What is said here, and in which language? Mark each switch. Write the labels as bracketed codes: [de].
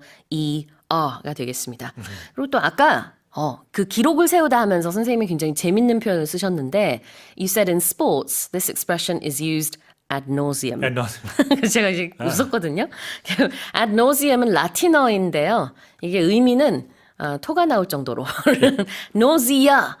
[ko] stroller가 되겠습니다. 그리고 또 아까 그 기록을 세우다 하면서 선생님이 굉장히 재밌는 표현을 쓰셨는데 [en] You said in sports, this expression is used ad nauseum. And not, [ko] 제가 이제 웃었거든요. ad nauseum은 라틴어인데요. 이게 의미는 토가 나올 정도로 nausea